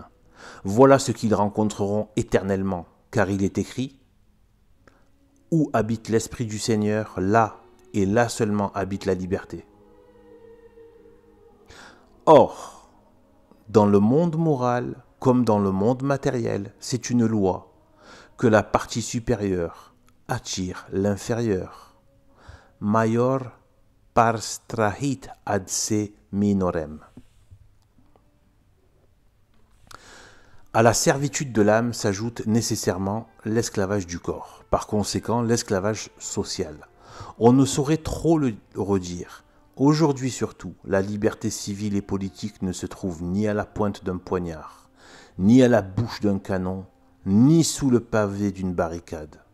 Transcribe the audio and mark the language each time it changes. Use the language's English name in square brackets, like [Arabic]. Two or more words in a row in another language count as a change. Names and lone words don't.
[French] Voilà ce qu'ils rencontreront éternellement, car il est écrit « Où habite l'Esprit du Seigneur, là et là seulement habite la liberté. » Or, dans le monde moral comme dans le monde matériel, c'est une loi que la partie supérieure attire l'inférieur. [Latin] Maior pars trahit ad se minorem. [French] À la servitude de l'âme s'ajoute nécessairement l'esclavage du corps, par conséquent l'esclavage social. On ne saurait trop le redire. Aujourd'hui surtout, la liberté civile et politique ne se trouve ni à la pointe d'un poignard, ni à la bouche d'un canon, ni sous le pavé d'une barricade.